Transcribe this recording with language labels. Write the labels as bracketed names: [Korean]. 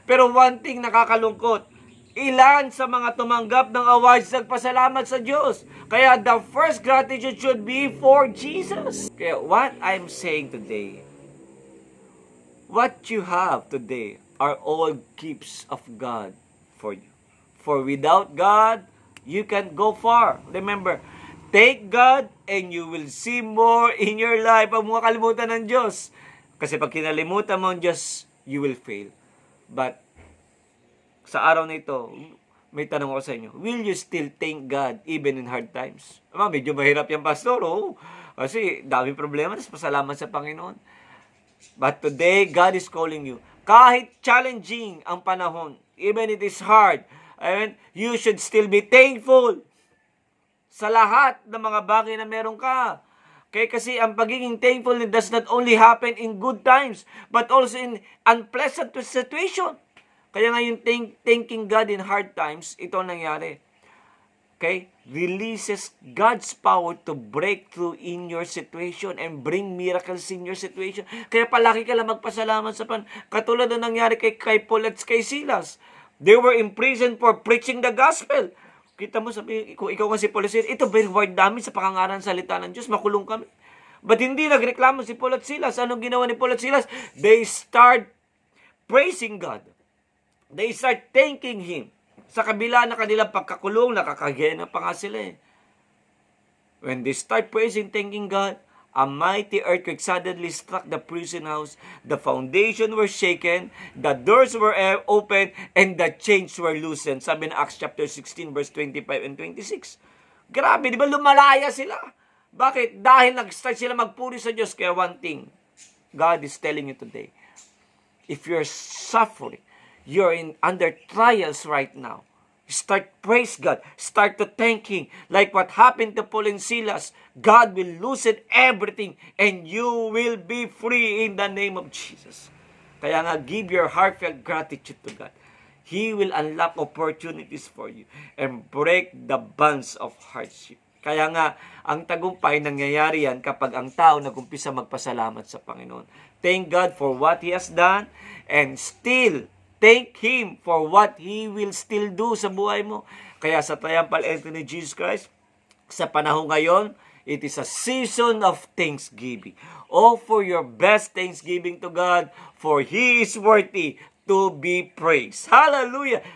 [Filipino] Pero [English] one thing [Filipino] nakakalungkot, ilan sa mga tumanggap ng awards nagpasalamat sa Diyos. [English] Kaya the first gratitude should be for Jesus. Kaya what I'm saying today, what you have today are all gifts of God for you. For without God, you can't go far. Remember, thank God and you will see more in your life. [Filipino] Huwag mo kalimutan ng Diyos. Kasi pag kinalimutan mo ang Diyos, [English] you will fail. [Filipino] But sa araw na ito, may tanong ako sa inyo, [English] will you still thank God even in hard times? [Filipino] Medyo mahirap yan, Pastor. Oh. Kasi daming problema, tapos pasalamat sa Panginoon. [English] But today, God is calling you. [Filipino] Kahit challenging ang panahon, [English] even it is hard, you should still be thankful [Filipino] sa lahat ng mga bagay na meron ka. [English] Okay, [Filipino] kasi ang pagiging [English] thankful does not only happen in good times, but also in unpleasant situation. [Filipino] Kaya nga yung [English] thanking God in hard times, [Filipino] ito ang nangyari. [English] Okay? Releases God's power to break through in your situation and bring miracles in your situation. [Filipino] Kaya palagi ka lang magpasalamat sa katulad na nangyari kay Paul at kay Silas. [English] They were imprisoned for preaching the gospel. [Filipino] Kita mo, sabi, kung ikaw nga si Paul at Silas, ito ba reward namin sa pakangaran salita ng Diyos? Makulong kami. But hindi nagreklamo si Paul at Silas. Anong ginawa ni Paul at Silas? [English] They start praising God. They start thanking Him. [Filipino] Sa kabila ng kanilang pagkakulong, nakakagena pa nga sila eh. [English] When they start praising, thanking God, a mighty earthquake suddenly struck the prison house. The foundation were shaken, the doors were opened, and the chains were loosened. [Filipino] Sabi na Acts chapter 16, verse 25 and 26. Grabe, di ba lumalaya sila? Bakit? Dahil nag-start sila magpuri sa Diyos. [English] Kaya one thing, God is telling you today, if you're suffering, you're under trials right now, start praise God. Start to thank Him. Like what happened to Paul and Silas, God will loosen everything and you will be free in the name of Jesus. Kaya nga, give your heartfelt gratitude to God. He will unlock opportunities for you and break the bonds of hardship. [Filipino] Kaya nga, ang tagumpay nangyayari yan kapag ang tao nag-umpisa magpasalamat sa Panginoon. [English] Thank God for what He has done and still thank Him for what He will still do [Filipino] sa buhay mo. [English] Kaya sa triumphal entry ni Jesus Christ, [Filipino] sa panahon ngayon, [English] it is a season of thanksgiving. Offer your best thanksgiving to God, for He is worthy to be praised. Hallelujah!